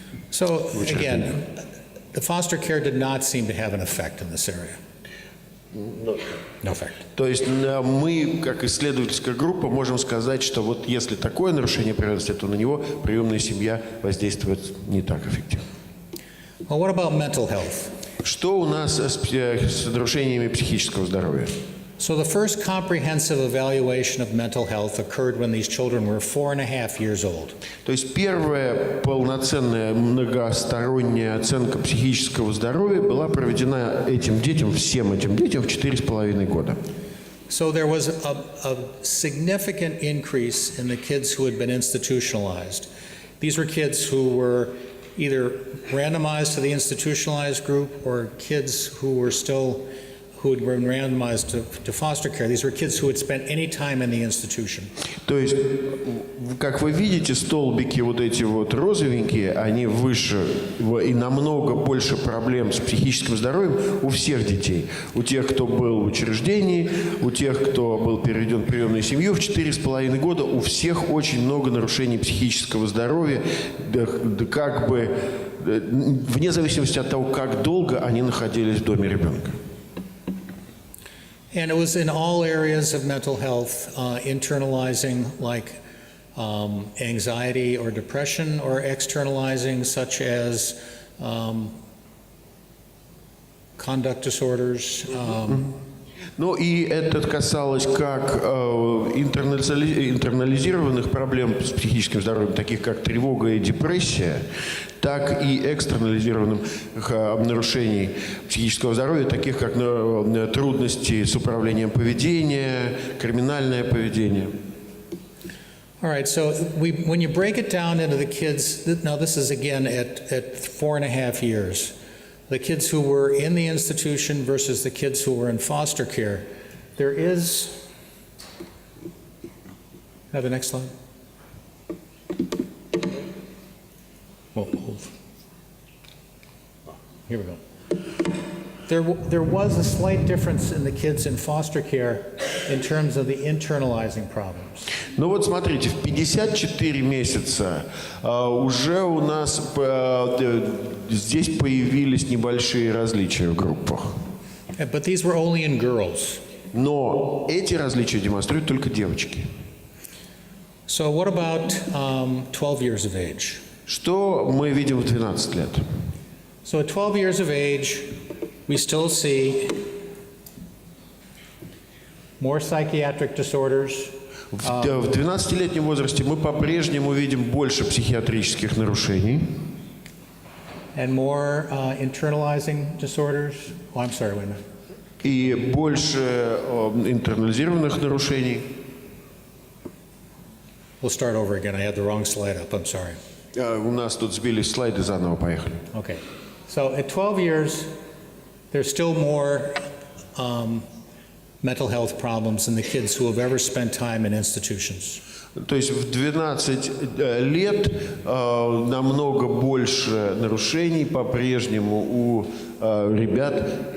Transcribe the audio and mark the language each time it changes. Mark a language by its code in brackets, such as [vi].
[en] So again, the foster care did not seem to have an effect in this area. No effect. [ru] То есть мы, как исследовательская группа, можем сказать, что вот если такое нарушение привязанности, то на него приемная семья воздействует не так эффективно. [en] Well, what about mental health? [ru] Что у нас с нарушениями психического здоровья? [en] So the first comprehensive evaluation of mental health occurred when these children were 4.5 years old. [ru] То есть первая полноценная многосторонняя оценка психического здоровья была проведена всем этим детям в 4,5 года. [en] So there was a significant increase in the kids who had been institutionalized. These were kids who were either randomized to the institutionalized group or kids who had been randomized to foster care. These were kids who had spent any time in the institution. [ru] То есть, как вы видите, столбики вот эти вот розовенькие, они выше и намного больше проблем с психическим здоровьем у всех детей. У тех, кто был в учреждении, у тех, кто был переведен в приемную семью в 4,5 года, у всех очень много нарушений психического здоровья, как бы вне зависимости от того, как долго они находились в доме ребенка. [en] And it was in all areas of mental health, internalizing like anxiety or depression, or externalizing such as conduct disorders. [ru] Ну и это касалось как интернализированных проблем с психическим здоровьем, таких как тревога и депрессия, так и экстернализированных нарушений психического здоровья, таких как трудности с управлением поведения, криминальное поведение. [en] All right, so when you break it down into the kids, now this is again at 4.5 years. the kids who were in the institution versus the kids who were in foster care, there is, have the next slide. Hold. Here we go. There was a slight difference in the kids in foster care in terms of the internalizing problems. [ru] Ну вот смотрите, в 54 месяца уже у нас здесь появились небольшие различия в группах. [en] But these were only in girls. [ru] Но эти различия демонстрируют только девочки. [en] So what about 12 years of age? [ru] Что мы видим в 12 лет? [en] So at 12 years of age, we still see more psychiatric disorders. [ru] В 12-летнем возрасте мы по-прежнему видим больше психиатрических нарушений. [en] And more internalizing disorders. Oh, I'm sorry, wait a minute. [ru] И больше интернализированных нарушений. [en] We'll start over again. I had the wrong slide up. I'm sorry. [ru] У нас тут сбились слайды, заново поехали. [en] Okay. So at 12 years, there's still more mental health problems in the kids who have ever spent time in institutions. [ru] То есть в 12 лет намного больше нарушений по-прежнему у ребят.